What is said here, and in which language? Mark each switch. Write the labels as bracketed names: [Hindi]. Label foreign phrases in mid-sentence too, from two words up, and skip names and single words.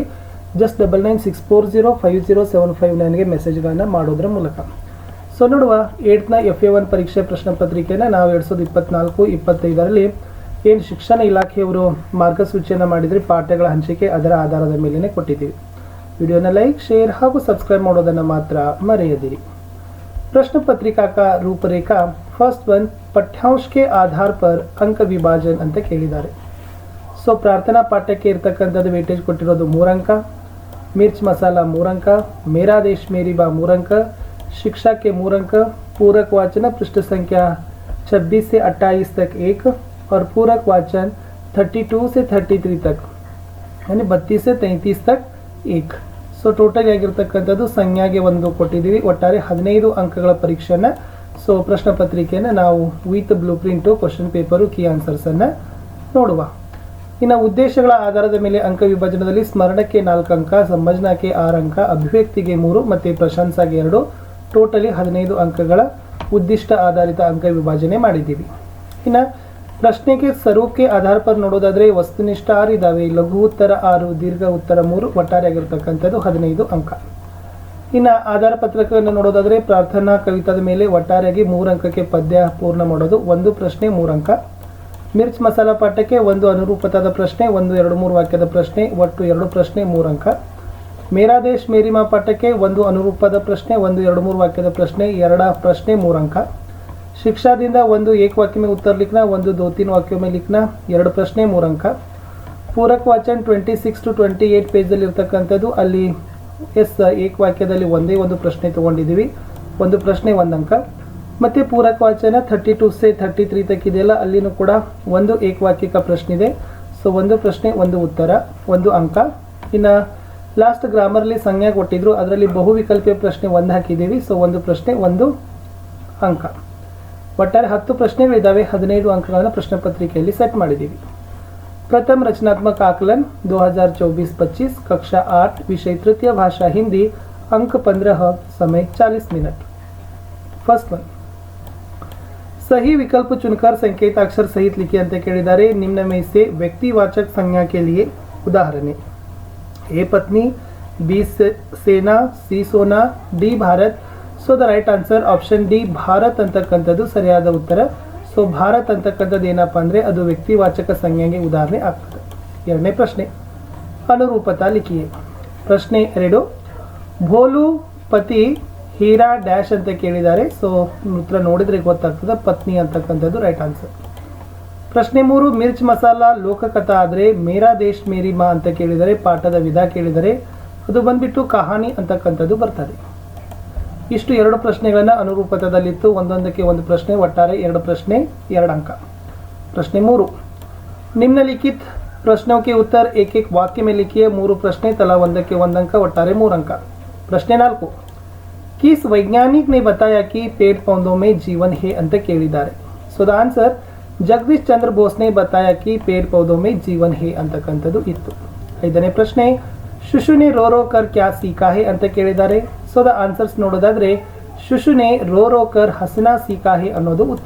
[Kannada] ಜಸ್ಟ್ 9964050759ಗೆ ಮೆಸೇಜ್ಗಳನ್ನು ಮಾಡೋದ್ರ ಮೂಲಕ. ಸೊ ನೋಡುವ 8th FA1 ಪರೀಕ್ಷೆ ಪ್ರಶ್ನೆ ಪತ್ರಿಕೆಯನ್ನು ನಾವು 2024-25ರಲ್ಲಿ ಏನು ಶಿಕ್ಷಣ ಇಲಾಖೆಯವರು ಮಾರ್ಗಸೂಚಿಯನ್ನು ಮಾಡಿದರೆ ಪಾಠಗಳ ಹಂಚಿಕೆ ಅದರ ಆಧಾರದ ಮೇಲೇ ಕೊಟ್ಟಿದ್ದೀವಿ. ವಿಡಿಯೋನ ಲೈಕ್, ಶೇರ್ ಹಾಗೂ ಸಬ್ಸ್ಕ್ರೈಬ್ ಮಾಡೋದನ್ನು ಮಾತ್ರ ಮರೆಯದಿರಿ. [Hindi] प्रश्न पत्रिका का रूपरेखा फर्स्ट वन पठ्यांश के आधार पर अंक विभाजन [Kannada] ಅಂತ ಕೇಳಿದ್ದಾರೆ. ಸೊ ಪ್ರಾರ್ಥನಾ ಪಾಠಕ್ಕೆ ಇರತಕ್ಕಂಥದ್ದು ವೇಟೇಜ್ ಕೊಟ್ಟಿರೋದು 3 ಅಂಕ, [Hindi] ಮಿರ್ಚ್ ಮಸಾಲ 3 अंक, मेरा देश मेरी बा 3 अंक, शिक्षा के 3 अंक, पूरक वाचन पृष्ठ संख्या 26 से 28 तक 1 और पूरक वाचन 32 से 33 तक यानी 32 से 33 तक 1. [Kannada] ಸೊ ಟೋಟಲ್ ಆಗಿರ್ತಕ್ಕಂಥದ್ದು ಸಂಖ್ಯಾಗೆ 1 ಕೊಟ್ಟಿದ್ದೀವಿ. ಒಟ್ಟಾರೆ 15 ಅಂಕಗಳ ಪರೀಕ್ಷೆಯನ್ನು ಸೊ ಪ್ರಶ್ನೆ ಪತ್ರಿಕೆಯನ್ನು ನಾವು [English] with blue print question paper key [Kannada] ಆನ್ಸರ್ಸನ್ನು ನೋಡುವ. ಇನ್ನು ಉದ್ದೇಶಗಳ ಆಧಾರದ ಮೇಲೆ ಅಂಕ ವಿಭಜನದಲ್ಲಿ ಸ್ಮರಣಕ್ಕೆ 4 ಅಂಕ, ಸಂಭಜನಕ್ಕೆ 6 ಅಂಕ, ಅಭಿವ್ಯಕ್ತಿಗೆ 3 ಮತ್ತು ಪ್ರಶಂಸಾಗೆ 2, ಟೋಟಲಿ 15 ಅಂಕಗಳ ಉದ್ದಿಷ್ಟ ಆಧಾರಿತ ಅಂಕ ವಿಭಜನೆ ಮಾಡಿದ್ದೀವಿ. ಇನ್ನು ಪ್ರಶ್ನೆಗೆ ಸ್ವರೂಪ [Hindi] के आधार पर [Kannada] ನೋಡೋದಾದರೆ ವಸ್ತುನಿಷ್ಠ 6 ಇದ್ದಾವೆ, ಲಘು ಉತ್ತರ 6, ದೀರ್ಘ ಉತ್ತರ 3, ಒಟ್ಟಾರೆ ಆಗಿರತಕ್ಕಂಥದ್ದು 15 ಅಂಕ. ಇನ್ನು ಆಧಾರ ಪತ್ರಕವನ್ನು ನೋಡೋದಾದರೆ ಪ್ರಾರ್ಥನಾ ಕವಿತಾದ ಮೇಲೆ ಒಟ್ಟಾರೆಯಾಗಿ 3 ಅಂಕಕ್ಕೆ ಪದ್ಯ ಪೂರ್ಣ ಮಾಡೋದು, 1 ಪ್ರಶ್ನೆ 3 ಅಂಕ. ಮಿರ್ಚ್ ಮಸಾಲ ಪಾಠಕ್ಕೆ 1 ಅನುರೂಪತಾದ ಪ್ರಶ್ನೆ, 1 2 3 ವಾಕ್ಯದ ಪ್ರಶ್ನೆ, ಒಟ್ಟು 2 ಪ್ರಶ್ನೆ 3 ಅಂಕ. ಮೇರಾ ದೇಶ್ ಮೇರಿ ಮಾ ಪಾಠಕ್ಕೆ 1 ಅನುರೂಪದ ಪ್ರಶ್ನೆ, 1 2 3 ವಾಕ್ಯದ ಪ್ರಶ್ನೆ, 2 ಪ್ರಶ್ನೆ 3 अंक. [Hindi] ಶಿಕ್ಷಾದಿಂದ 1 एक वाक्य में उत्तर लिखना, 1 2 3 वाक्यों में लिखना, [Kannada] 2 ಪ್ರಶ್ನೆ [Hindi] 3 अंक. [Kannada] ಪೂರಕ ವಾಚನ 26 to 28 ಪೇಜಲ್ಲಿ ಇರತಕ್ಕಂಥದ್ದು ಅಲ್ಲಿ एक ವಾಕ್ಯದಲ್ಲಿ ಒಂದೇ ಒಂದು ಪ್ರಶ್ನೆ ತಗೊಂಡಿದ್ದೀವಿ, 1 ಪ್ರಶ್ನೆ 1 अंक. ಮತ್ತು ಪೂರಕ ವಾಚನ [Hindi] 32 से 33 तक [Kannada] ಇದೆಯಲ್ಲ ಅಲ್ಲಿನೂ ಕೂಡ 1 [Hindi] एक वाक्य का प्रश्न [Kannada] ಇದೆ. ಸೊ 1 ಪ್ರಶ್ನೆ 1 ಉತ್ತರ 1 अंक. ಇನ್ನು ಲಾಸ್ಟ್ ಗ್ರಾಮರ್ಲಿ ಸಂಜ್ಞಾ ಕೊಟ್ಟಿದ್ರು, ಅದರಲ್ಲಿ ಬಹುವಿಕಲ್ಪೀಯ ಪ್ರಶ್ನೆ 1 ಹಾಕಿದ್ದೀವಿ. ಸೊ 1 ಪ್ರಶ್ನೆ 1 अंक. ಒಟ್ಟಾರೆ 10 ಪ್ರಶ್ನೆಗಳಿದ್ದಾವೆ, 15 ಅಂಕಗಳನ್ನು ಪ್ರಶ್ನೆ ಪತ್ರಿಕೆಯಲ್ಲಿ ಸೆಟ್ ಮಾಡಿದ್ದೀವಿ. [Hindi] प्रथम रचनात्मक आकलन 2024-25 कक्षा 8 विषय तृतीय भाषा हिंदी, अंक 15, समय 40 मिनट. फर्स्ट वन, सही विकल्प चुनकर संकेताक्षर सहित लिखिए [Kannada] ಅಂತ ಕೇಳಿದ್ದಾರೆ. [Hindi] निम्न में से व्यक्तिवाचक संज्ञा के लिए उदाहरण: ए पत्नी, बी सेना, सी सोना, डी भारत. [Kannada] ಸೊ [English] the right answer option D [Kannada] ಭಾರತ್ ಅಂತಕ್ಕಂಥದ್ದು ಸರಿಯಾದ ಉತ್ತರ. ಸೊ ಭಾರತ್ ಅಂತಕ್ಕಂಥದ್ದು ಏನಪ್ಪ ಅಂದರೆ ಅದು ವ್ಯಕ್ತಿವಾಚಕ ಸಂಜ್ಞೆಗೆ ಉದಾಹರಣೆ ಆಗ್ತದೆ. ಎರಡನೇ ಪ್ರಶ್ನೆ, [Hindi] अनुरूपता लिखिए. [Kannada] ಪ್ರಶ್ನೆ 2, ಭೋಲು ಪತಿ ಹೀರಾ ಡ್ಯಾಶ್ ಅಂತ ಕೇಳಿದ್ದಾರೆ. ಸೊ ಉತ್ತರ ನೋಡಿದರೆ ಗೊತ್ತಾಗ್ತದೆ, ಪತ್ನಿ ಅಂತಕ್ಕಂಥದ್ದು [English] right answer. [Kannada] ಪ್ರಶ್ನೆ 3, ಮಿರ್ಚ್ ಮಸಾಲ ಲೋಕಕಥಾ ಆದರೆ ಮೇರಾ ದೇಶ್ ಮೇರಿ ಮಾ ಅಂತ ಕೇಳಿದರೆ, ಪಾಠದ ವಿಧ ಕೇಳಿದರೆ ಅದು ಬಂದ್ಬಿಟ್ಟು ಕಹಾನಿ ಅಂತಕ್ಕಂಥದ್ದು ಬರ್ತದೆ. ಇಷ್ಟು 2 ಪ್ರಶ್ನೆಗಳನ್ನು ಅನುರೂಪತದಲ್ಲಿತ್ತು, ಒಂದೊಂದಕ್ಕೆ 1 ಪ್ರಶ್ನೆ, ಒಟ್ಟಾರೆ 2 ಪ್ರಶ್ನೆ 2 अंक. [Hindi] प्रश्न 3, निम्नलिखित प्रश्नों के उत्तर एक एक वाक्य में लिखिए. 3 प्रश्ने, तला 1 के 1 अंक, ಒಟ್ಟಾರೆ 3 अंक. प्रश्न 4, किस वैज्ञानिक ने बताया कि पेड़ पौधों में जीवन है [Kannada] ಅಂತ ಕೇಳಿದ್ದಾರೆ. [English] so the answer [Hindi] ಜಗದೀಶ್ ಚಂದ್ರ ಬೋಸ್ ने बताया कि पेड़ पौधों में जीवन है [Kannada] ಅಂತಕ್ಕಂಥದ್ದು ಇತ್ತು. 5ನೇ ಪ್ರಶ್ನೆ, ಶುಶು [Hindi] ने रो रो कर क्या सीखा है [Kannada] ಅಂತ ಕೇಳಿದ್ದಾರೆ. ಸೊ ದ ಆನ್ಸರ್ಸ್ ನೋಡೋದಾದರೆ ಶುಶು [Hindi] ने रो रो कर हंसना सीखा है [Kannada] ಅನ್ನೋದು ಉತ್ತರ.